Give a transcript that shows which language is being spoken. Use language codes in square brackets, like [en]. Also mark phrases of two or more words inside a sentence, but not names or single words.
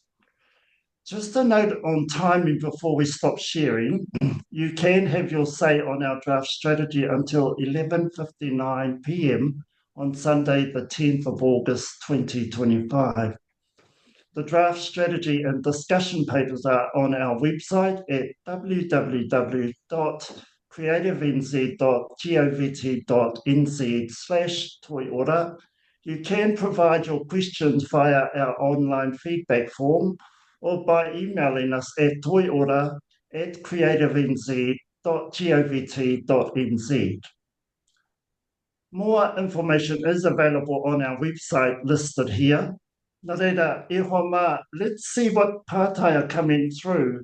[en] Just a note on timing before we stop sharing, you can have your say on our draft strategy until 11:59 p.m. on Sunday, the 10th of August 2025. The draft strategy and discussion papers are on our website at www.creativenz.govt.nz/Toi Ora. You can provide your questions via our online feedback form or by emailing us at toiora@creativenz.govt.nz. More information is available on our website listed here. [mi] Nā reira, e hoa mā, [en] let's see what pātai are coming through.